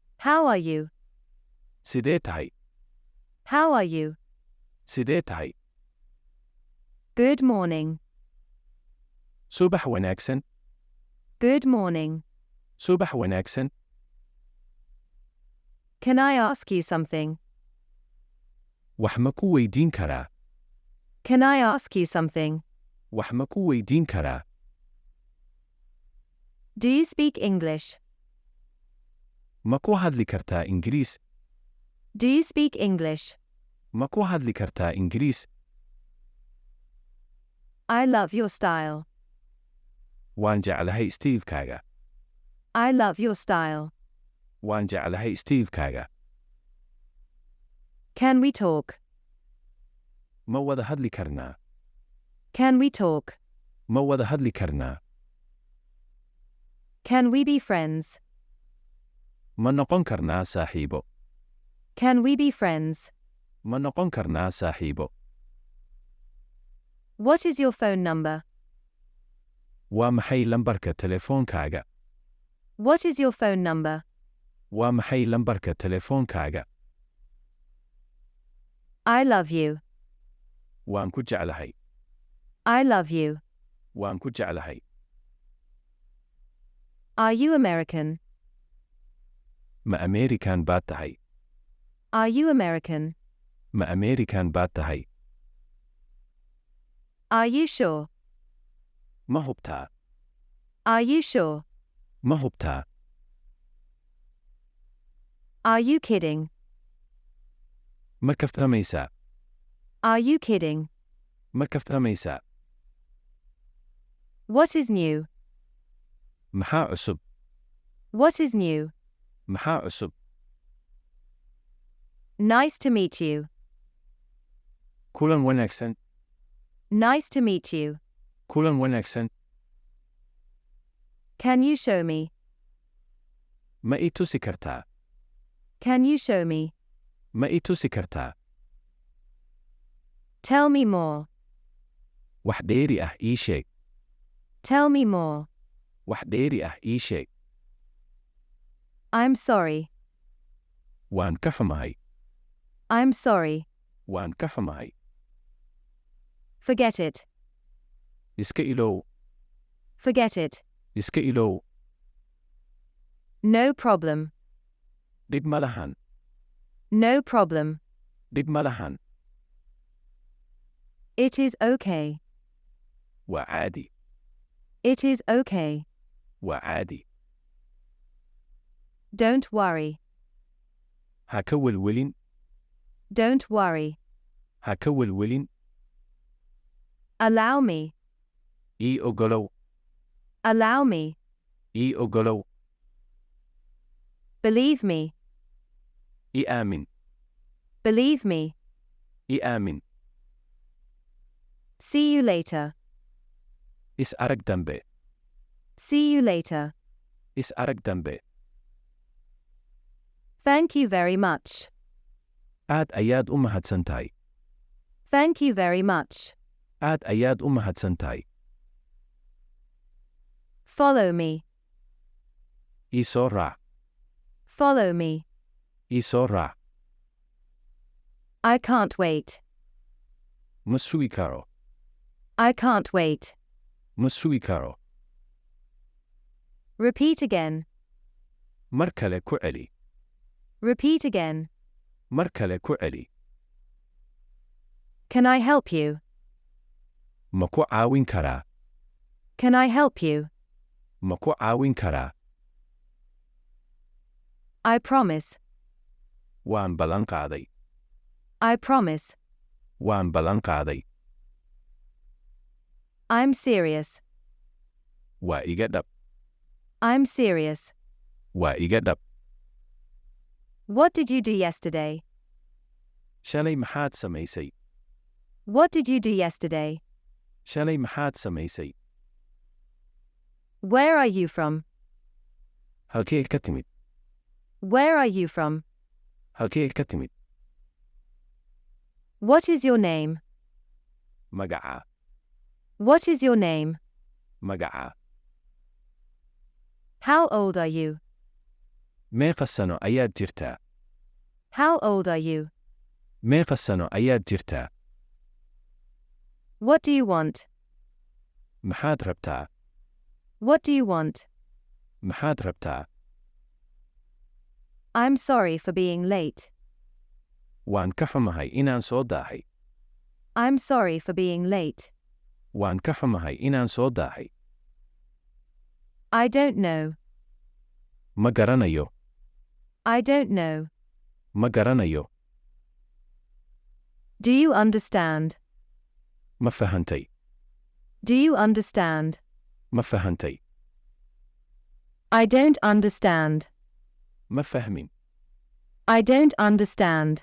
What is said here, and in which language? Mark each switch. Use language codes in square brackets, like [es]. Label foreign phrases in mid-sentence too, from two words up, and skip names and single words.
[en] How are you? [so] Sidee tahay? [en] How are you? [so] Sidee tahay? [en] Good morning. [so] Subax wanaagsan. [en] Good morning. [so] Subax wanaagsan. [en] Can I ask you something? [so] Wax ma ku weydiin karaa? [en] Can I ask you something? [so] Wax ma ku weydiin karaa? [en] Do you speak English? [so] Ma ku hadli kartaa Ingiriis? [en] Do you speak English? [so] Ma ku hadli kartaa Ingiriis? [en] I love your style. [so] Waan jeclahay Steve-kaaga. [en] I love your style. [so] Waan jeclahay Steve-kaaga. [en] Can we talk? [so] Ma wada hadli karnaa? [en] Can we talk? [so] Ma wada hadli karnaa? [en] Can we be friends? [so] Ma noqon karnaa saaxiibo? [en] Can we be friends? [so] Ma noqon karnaa saaxiibo? [en] What is your phone number? [so] Waa maxay lambarka telefoonkaaga? [en] What is your phone number? [so] Waa maxay lambarka telefoonkaaga? [en] I love you. [so] Waan ku jeclahay. [en] I love you. [so] Waan ku jeclahay. [en] Are you American? [so] Ma American baad tahay? [en] Are you American? [so] Ma American baad tahay? [en] Are you sure? [so] Ma hubtaa? [en] Are you sure? [so] Ma hubtaa? [en] Are you kidding? [so] Ma kaftamaysaa? [en] Are you kidding? [so] Ma kaftamaysaa? [en] What is new? [so] Maxaa cusub? [en] What is new? [so] Maxaa cusub? [en] Nice to meet you. [so] Kulan wanaagsan. [en] Nice to meet you. [so] Kulan wanaagsan. [en] Can you show me? [so] Ma i tusi kartaa? [en] Can you show me? [so] Ma i tusi kartaa? [en] Tell me more. [so] Wax dheeri ah ii sheeg. [en] Tell me more. [so] Wax dheeri ah ii sheeg. [en] I'm sorry. [so] Waan ka xumahay. [en] I'm sorry. [so] Waan ka xumahay. [en] Forget it. [so] Iska ilow. [en] Forget it. [so] Iska ilow. [en] No problem. [so] Dhib ma lahan. [en] No problem. [so] Dhib ma lahan. [en] It is okay. [so] Waa caadi. [en] It is okay. [so] Waa caadi. [en] Don't worry. [so] Ha ka welwelin. [en] Don't worry. [so] Ha ka welwelin. [en] Allow me. [so] Ii ogolow. [en] Allow me. [so] Ii ogolow. [en] Believe me. [so] I aamin. [en] Believe me. [so] I aamin. [en] See you later. [so] Is arag dambe. [en] See you later. [so] Is arag dambe. [en] Thank you very much. [so] Aad ayaad u mahadsan tahay. [en] Thank you very much. [so] Aad ayaad u mahadsan tahay. [en] Follow me. [so] Ii soo raac. [en] Follow me. [so] Ii soo raac. [en] I can't wait. [so] Ma sugi karo. [en] I can't wait. [so] Ma sugi karo. [en] Repeat again. [so] Mar kale ku celi. [en] Repeat again. [so] Mar kale ku celi. [en] Can I help you? [so] Ma ku caawin karaa? [en] Can I help you? [so] Ma ku caawin karaa? [en] I promise. [so] Waan ballan qaaday. [en] I promise. [so] Waan ballan qaaday. [en] I'm serious. [so] Waa iga dhab. [en] I'm serious. [so] Waa iga dhab. [en] What did you do yesterday? [so] Shalay maxaad samaysay? [en] What did you do yesterday? [so] Shalay maxaad samaysay? [en] Where are you from? [so] Halkee ka timid? [en] Where are you from? [so] Halkee ka timid? [en] What is your name? [so] Magacaa. [en] What is your name? [so] Magacaa. [en] How old are you? [so] Meeqa sano ayaad jirtaa? [en] How old are you? [so] Meeqa sano ayaad jirtaa? [en] What do you want? [so] Maxaad rabtaa? [en] What do you want? [so] Maxaad rabtaa? [en] I'm sorry for being late. [so] Waan ka xumahay inaan soo daahay. [en] I'm sorry for being late. [so] Waan ka xumahay inaan soo daahay. [en] I don't know. [so] Ma garanayo. [en] I don't know. [so] Ma garanayo. [en] Do you understand? [so] Ma fahantay. [en] Do you understand? [so] Ma fahantay. [en] I don't understand. [so] Ma fahmin. [en] I don't understand.